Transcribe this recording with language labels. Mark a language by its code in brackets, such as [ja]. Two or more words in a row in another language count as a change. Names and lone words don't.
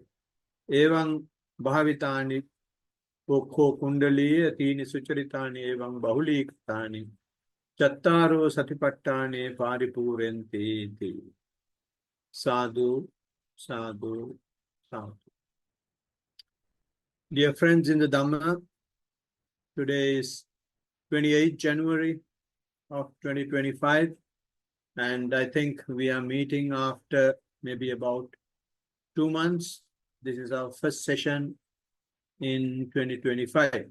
[pi] Evam bhavitani Kho kundaliya tini sucharitani evam bahulikatani chattaro satipattane paripurenti. Sadhu, sadhu, sadhu. [en] Dear friends in the Dhamma, today is 28th January of 2025, and I think we are meeting after maybe about 2 months. This is our first session in 2025.